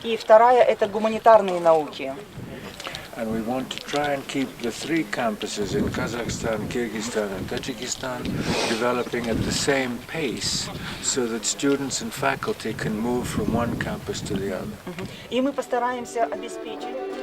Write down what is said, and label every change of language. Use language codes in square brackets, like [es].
[ru] и вторая – это гуманитарные науки. [en] And we want to try and keep the three campuses in Kazakhstan, Kyrgyzstan and Tajikistan developing at the same pace so that students and faculty can move from one campus to the other. [ru] И мы постараемся обеспечить.